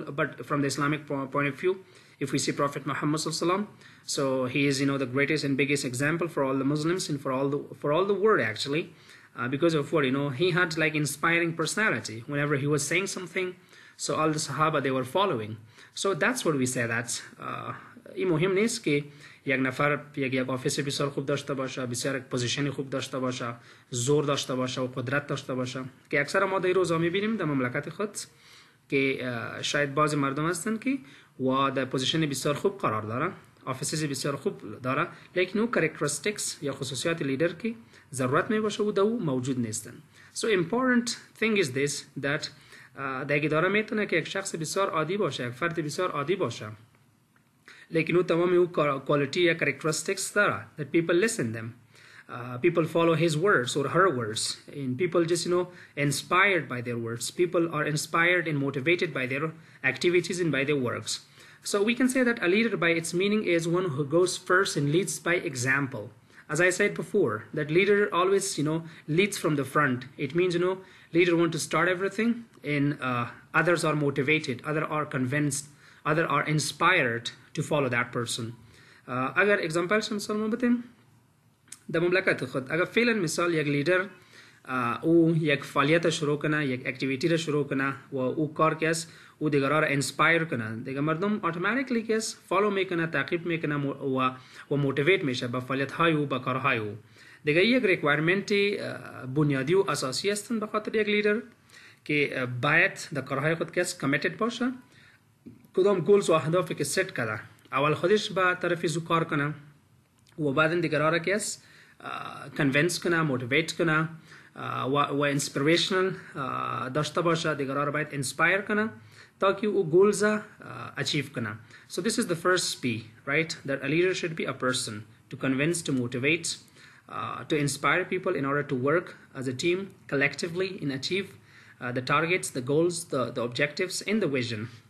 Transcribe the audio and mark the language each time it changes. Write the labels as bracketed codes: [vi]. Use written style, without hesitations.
[en] But from the Islamic point of view, if we see Prophet Muhammad sallallahu, so he is, the greatest and biggest example for all the Muslims and for all the world actually, because of what, he had like inspiring personality. Whenever he was saying something, so all the Sahaba, they were following. So that's what we say that [fa] این مهم نیست که یک نفر یک آفیس بسیار خوب داشته باشه، بسیار یک پوزیشن خوب داشته باشه، زور داشته باشه و قدرت داشته باشه، که اکثر ما در روزا میبینیم در مملکت خود که شاید بعضی مردم هستن که و در پوزیشن بسیار خوب قرار دارن، آفیسز بسیار خوب داره، لیکن اون کاراکتریستیکس یا خصوصیات لیدر که ضرورت می باشه و دو موجود نیستن. [en] So important thing is this that [fa] در اداره میتونه که یک شخص بسیار عادی باشه، یک فرد بسیار عادی باشه، لیکن اون تمام اون quality یا characteristics داره [en] that people listen them. People follow his words or her words, and people just inspired by their words. People are inspired and motivated by their activities and by their works. So we can say that a leader by its meaning is one who goes first and leads by example. As I said before, that leader always leads from the front. It means leader want to start everything, and others are motivated, others are convinced, others are inspired to follow that person. [fa] اگر example مثال بتیم در مملکت خود اگر فعلا مثال یک لیدر او یک فعالیت شروع کنه، یک اکتیویتی را شروع کنه و او کار که است او دیگرها را انسپایر کنه، دیگه مردم اتوماتیکلی که است فالو میکنه، تعقیب میکنه و موتیویت میشه به فعالیت های او، به کارهای او. دیگه یک ریکوایرمنت بنیادی و اساسی هستن به خاطر یک لیدر که باید در کارهای خود که است کمیتد باشه، کدام گولز و اهدافی که ست کرده اول خودش به طرف زو کار کنه و بعد دیگرها را که است کنوینس کنه، موتیویت کنه و انسپیریشنل داشته باشه، دیگرها را باید انسپایر کنه تاکه او گولز اچیو کنه. [en] So this is the first P, right? That a leader should be a person to convince, to motivate, to inspire people in order to work as a team collectively and achieve the targets, the goals, the objectives, and the vision.